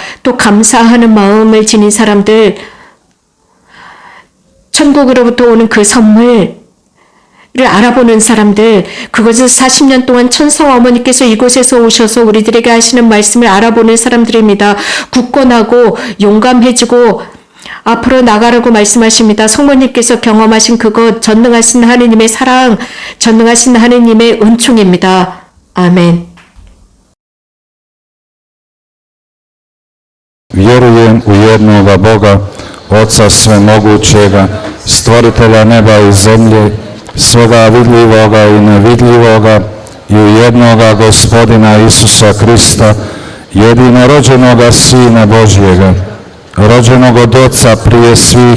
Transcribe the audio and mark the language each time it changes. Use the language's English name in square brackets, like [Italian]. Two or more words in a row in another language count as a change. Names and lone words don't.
[Korean] 또 감사하는 마음을 지닌 사람들, 천국으로부터 오는 그 선물을 알아보는 사람들, 그것을 40년 동안 천사와 어머니께서 이곳에서 오셔서 우리들에게 하시는 말씀을 알아보는 사람들입니다. 굳건하고 용감해지고 앞으로 나가라고 말씀하십니다. 성모님께서 경험하신 그것, 전능하신 하느님의 사랑, 전능하신 하느님의 은총입니다. 아멘. [Croatian] Vjerujem u jednoga Boga, Oca Svemogućega, Stvoritelja neba i zemlje, svega vidljivoga i nevidljivoga, i u jednoga Gospodina Isusa Krista, jedinorođenoga Sina Božjega, rođenog od Oca prije svih